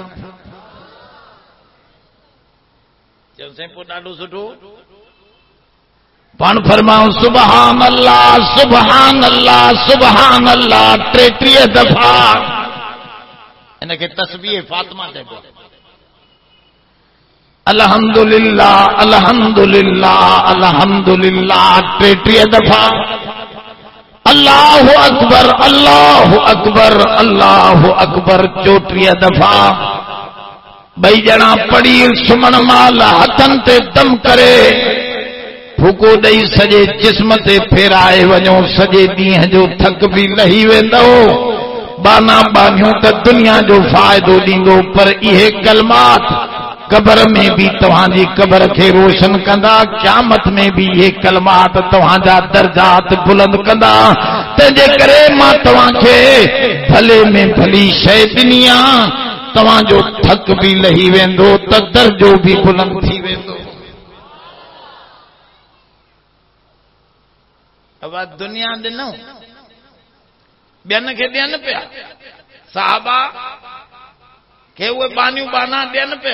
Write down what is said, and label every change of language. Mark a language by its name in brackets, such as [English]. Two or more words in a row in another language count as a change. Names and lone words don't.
[Sindhi] चयोसीं पोइ ॾाढो सुठो पाण फरमाऊं [Arabic] سبحان الله سبحان الله سبحان الله [Sindhi] 33 दफ़ा इनखे तस्बीह फातिमा चइबो [Arabic] الحمد لله الحمد لله الحمد لله 33 दफ़ा الله أكبر الله أكبر الله أكبر 34 दफ़ा [Sindhi] ॿई ॼणा पढ़ी सुम्हण महिल हथनि ते दम करे फूको ॾेई सॼे जिस्म ते फेराए वञो सॼे ॾींहं जो थक भी लही वेंदो बाना बानियों त दुनिया जो फायदो दींदो, पर इहे कलमात कबर में भी तव्हांजी कबर के रोशन कंदा, क़यामत में भी ये कलमात तव्हांजा दर्जात बुलंद कंदा। तंहिंजे करे मां तव्हांखे भले में भली शइ ॾिनी आहे, तव्हांजो थक भी लही वेंदो त दर्जो भी बुलंद थी वेंदो। अब दुनिया ॾिनो ॿियनि खे ॾियनि पिया, साहबा के उहे बानियूं बाना ॾियनि पिया।